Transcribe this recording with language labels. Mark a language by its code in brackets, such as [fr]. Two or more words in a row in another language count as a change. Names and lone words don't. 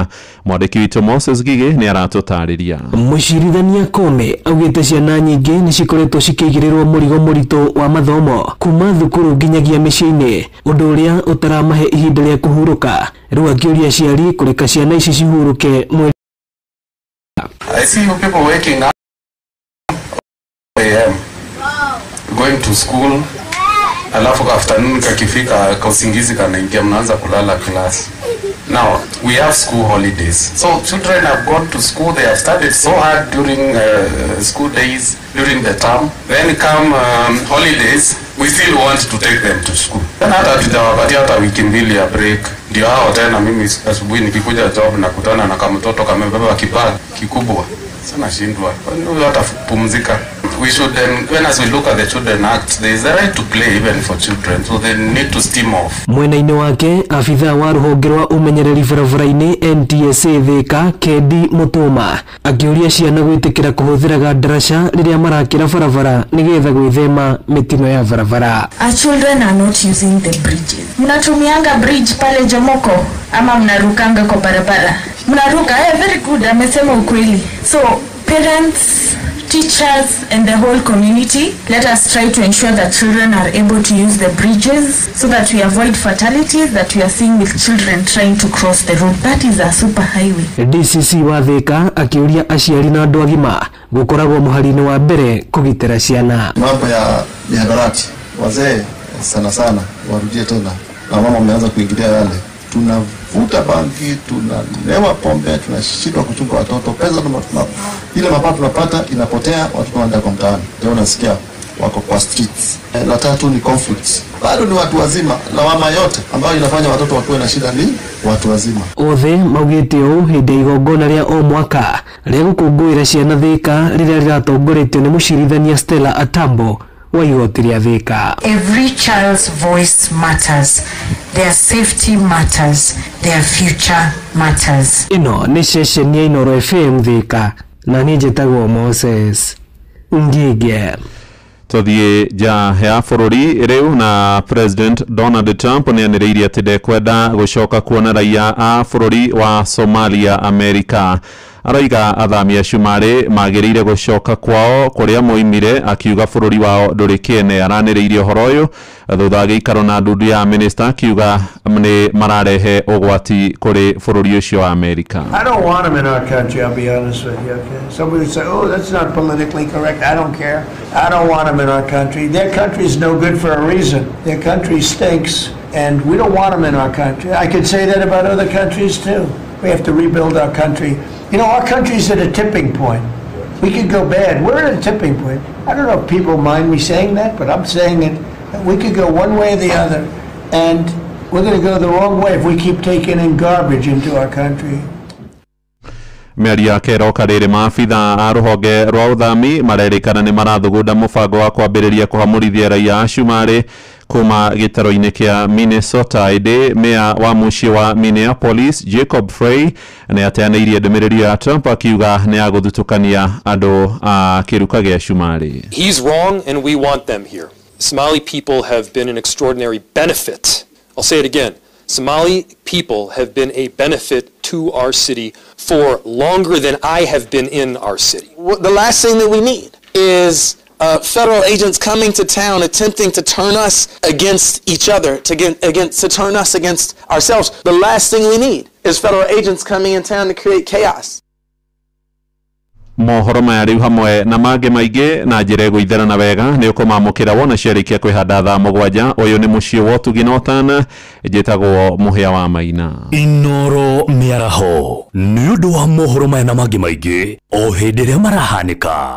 [ki] Mwandĩki witũ Moses Gigi nĩ aratũtarĩria. Mũcirithania Koome augĩte ciana nyingĩ nĩ cikoretwo cikĩigĩrĩrwo mũrigo mũritũ wa mathomo kuma thukuru nginyagia mĩciĩ-inĩ, ũndũ ũrĩa ũtaramahe ihinda rĩa kũhurũka. Rĩu akĩũria aciari kũreka ciana ici cihurũke mweri. [en] I see you people waking up going to school, [sw] alafu afternoon kakifika kausingizi kanaingia mnaanza kulala class. [en] Now we have school holidays, so children have gone to school, they have studied so hard during school days, during the term, then come holidays, we still want to take them to school. [sw] Then hata tutawapatia hata wiki mbili ya break, ndio hao tena mimi asubuhi nikikuja job na kutana na kama mtoto kamebeba kibag kikubwa sana shindwa, ndio hata pumzika. [en] We should when as we look at the Children Act, there is a right to play even for children, so they need to steam off. [ki] Mwena-inĩ wake afitha wa rũhonge rwa ũmenyereri barabara-inĩ NTSA Thika Kedi Mutuma akĩũria ciana gwĩtĩkĩra kũhũthĩra ndaraca rĩrĩa marakĩra barabara nĩgetha gwĩthema mĩtino ya barabara. [en] Our children are not using the bridges. [sw] Mnatumianga bridge pale Jomoko ama mnarukanga kwa barabara? Mnaruka, [en] very good, [sw] amesema ukweli. [en] So parents, teachers and the whole community, let us try to ensure that children are able to use the bridges so that we avoid fatalities that we are seeing with children trying to cross the road. That is a super highway. [ki] DCC wa Thika akiuria aciari na andũ agima gũkoragwo mũhari-inĩ wa mbere kũgitĩra ciana. [sw] Mambo ya mihadarati, wazee sana sana warudie tena, na mama wameanza kuingilia yale. Tunavuta bangi, tunalewa pombe, tunashindwa kuchunga watoto, pesa ile mapato tunapata inapotea, watoto wanaenda kwa mtaani. Ndio unasikia wako kwa streets. La tatu ni conflicts. Bado ni watu wazima, lawama yote ambayo inafanya watoto wakuwe na shida ni watu wazima. [ki] Othe maugĩte ũũ hĩndĩ ya igongona rĩa o mwaka rĩa gũkũngũĩra ciana Thika rĩrĩa rĩratongoretio nĩ mũcirithania Stella Atambo wa igoti rĩa Thika. [en] Every child's voice matters. Their safety matters. Their future matters. [ki] Ino nĩ ceceni ya Inooro FM Thika na niĩ njĩtagwo Moses Ngige. Tũthiĩ nja ya bũrũri rĩu na President Donald Trump nĩanĩrĩirie atĩ ndekwenda gũcoka kuona raia a bũrũri wa Somalia Amerika. Arauga athami acio marĩ magĩrĩire gũcoka kwao kũrĩa moimire, akiuga bũrũri wao ndũrĩ kĩene. Aranĩrĩirie ũhoro ũyũ thutha wa gĩikaro na ndundu ya minister, akiuga nĩ mararehe ũgwati kũrĩ bũrũri ũcio wa Amerika. [en] I don't want them in our country, I'll be honest with you. Okay? Somebody would say, oh, that's not politically correct. I don't care. I don't want them in our country. Their country is no good for a reason. Their country stinks, and we don't want them in our country. I could say that about other countries too. We have to rebuild our country. You know, our country's at a tipping point. We could go bad. We're at a tipping point. I don't know if people mind me saying that, but I'm saying it. We could go one way or the other, and we're going to go the wrong way if we keep taking in garbage into our country. [ki] Mĩario yake ĩroka rĩrĩ maabitha a rũhonge rwa ũthami marerĩkana nĩ marathugunda mũbango wa kwambĩrĩria kũhamũrithia raia acio marĩ kuma gĩtaro-inĩ kĩa Minnesota. Ĩndĩ meya wa mũciĩ wa Minneapolis Jacob Frey nĩ ateanĩirie ndũmĩrĩri ya Trump akiuga nĩ agũthutũkania andũ a kĩruka gĩa Shumari. [en] He's wrong and we want them here. Somali people have been an extraordinary benefit. I'll say it again. Somali people have been a benefit to our city for longer than I have been in our city. The last thing that we need is federal agents coming to town attempting to turn us against each other, to turn us against ourselves. The last thing we need is federal agents coming in town to create chaos. [ki] Mohoro maya rĩu hamwe na mangĩ maingĩ na njĩra ĩgũitherana wega nĩ ũkũmamũkĩra wona ciarĩkia kwĩhanda thaa mũgwanja. Ũyũ nĩ mũciĩ wa Ũtugi na Ũtana, njĩtagwo Mũhĩa wa Maina. Inooro mĩaraho nĩ ũndũ wa mohoro maya na mangĩ maingĩ o hĩndĩ ĩrĩa marahanĩka.